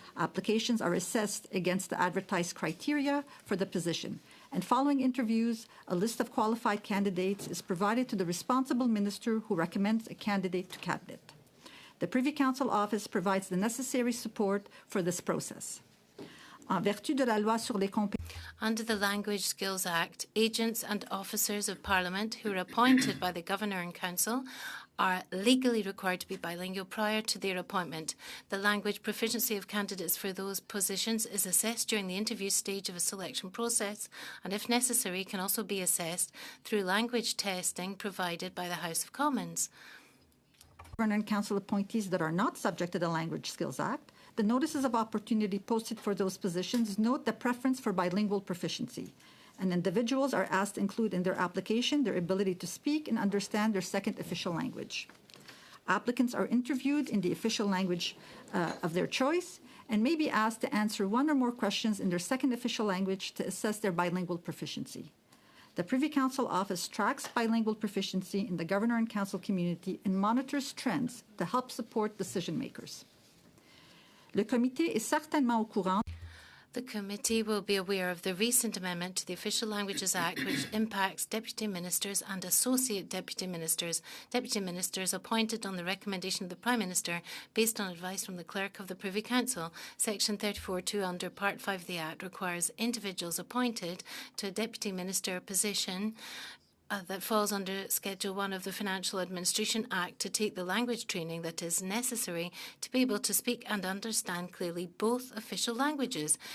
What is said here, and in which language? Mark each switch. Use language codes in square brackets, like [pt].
[en] Applications are assessed against the advertised criteria for the position. And following interviews, a list of qualified candidates is provided to the responsible minister who recommends a candidate to Cabinet. The Privy Council Office provides the necessary support for this process. [fr] En vertu de la loi sur les compétences. [en] Under the Language Skills Act, agents and officers of Parliament who are appointed by the Governor and Council are legally required to be bilingual prior to their appointment. The language proficiency of candidates for those positions is assessed during the interview stage of a selection process, and if necessary, can also be assessed through language testing provided by the House of Commons. Governor and Council appointees that are not subject to the Language Skills Act, the notices of opportunity posted for those positions note the preference for bilingual proficiency, and individuals are asked to include in their application their ability to speak and understand their second official language. Applicants are interviewed in the official language of their choice and may be asked to answer one or more questions in their second official language to assess their bilingual proficiency. The Privy Council Office tracks bilingual proficiency in the Governor and Council community and monitors trends to help support decision makers. [fr] Le comité est certainement au courant. [en] The committee will be aware of the recent amendment to the Official Languages Act, which impacts deputy ministers and associate deputy ministers appointed on the recommendation of the Prime Minister based on advice from the Clerk of the Privy Council. Section 34(2) under Part 5 of the Act requires individuals appointed to a deputy minister position that falls under Schedule 1 of the Financial Administration Act to take the language training that is necessary to be able to speak and understand clearly both official languages.